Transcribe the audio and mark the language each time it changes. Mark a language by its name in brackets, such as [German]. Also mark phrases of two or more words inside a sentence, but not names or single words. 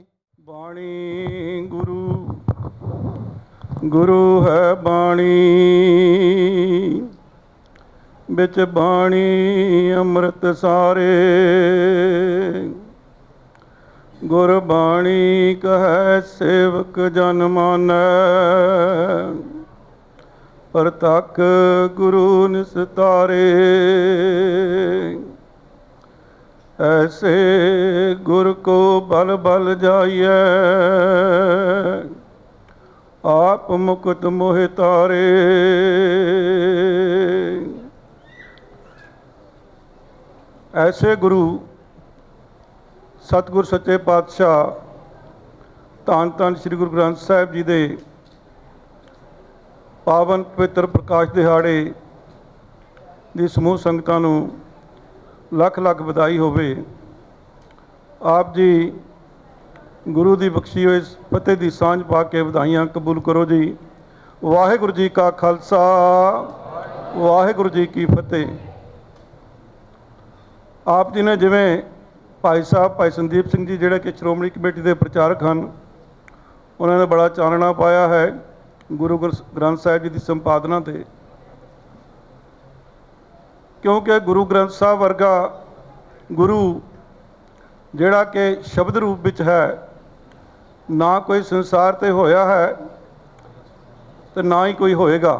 [Punjabi] ਬਾਣੀ ਗੁਰੂ ਹੈ ਬਾਣੀ, ਵਿੱਚ ਬਾਣੀ ਅੰਮ੍ਰਿਤ ਸਾਰੇ। ਗੁਰਬਾਣੀ ਕਹੈ ਸੇਵਕ ਜਨ ਮਾਨੈ, ਪ੍ਰਤੱਖ ਗੁਰੂ ਨਿਸਤਾਰੇ। ਐਸੇ ਗੁਰ ਕੋ ਬਲ ਬਲ ਜਾਈਏ, ਆਪ ਮੁਕਟ ਮੋਹਿ ਤਾਰੇ। ਐਸੇ ਗੁਰੂ ਸਤਗੁਰ ਸੱਚੇ ਪਾਤਸ਼ਾਹ ਧੰਨ ਧੰਨ ਸ੍ਰੀ ਗੁਰੂ ਗ੍ਰੰਥ ਸਾਹਿਬ ਜੀ ਦੇ ਪਾਵਨ ਪਵਿੱਤਰ ਪ੍ਰਕਾਸ਼ ਦਿਹਾੜੇ ਦੀ ਸਮੂਹ ਸੰਗਤਾਂ ਨੂੰ ਲੱਖ ਲੱਖ ਵਧਾਈ ਹੋਵੇ। ਆਪ ਜੀ ਗੁਰੂ ਦੀ ਬਖਸ਼ੀ ਹੋਈ ਫਤਿਹ ਦੀ ਸਾਂਝ ਪਾ ਕੇ ਵਧਾਈਆਂ ਕਬੂਲ ਕਰੋ ਜੀ। ਵਾਹਿਗੁਰੂ ਜੀ ਕਾ ਖਾਲਸਾ, ਵਾਹਿਗੁਰੂ ਜੀ ਕੀ ਫਤਿਹ। ਆਪ ਜੀ ਨੇ ਜਿਵੇਂ ਭਾਈ ਸਾਹਿਬ ਭਾਈ ਸੰਦੀਪ ਸਿੰਘ ਜੀ ਜਿਹੜੇ ਕਿ ਸ਼੍ਰੋਮਣੀ ਕਮੇਟੀ ਦੇ ਪ੍ਰਚਾਰਕ ਹਨ, ਉਹਨਾਂ ਨੇ ਬੜਾ ਚਾਨਣਾ ਪਾਇਆ ਹੈ ਗੁਰੂ ਗ੍ਰੰਥ ਸਾਹਿਬ ਜੀ ਦੀ ਸੰਪਾਦਨਾ 'ਤੇ, ਕਿਉਂਕਿ ਗੁਰੂ ਗ੍ਰੰਥ ਸਾਹਿਬ ਵਰਗਾ ਗੁਰੂ ਜਿਹੜਾ ਕਿ ਸ਼ਬਦ ਰੂਪ ਵਿੱਚ ਹੈ, ਨਾ ਕੋਈ ਸੰਸਾਰ 'ਤੇ ਹੋਇਆ ਹੈ ਤੇ ਨਾ ਹੀ ਕੋਈ ਹੋਏਗਾ।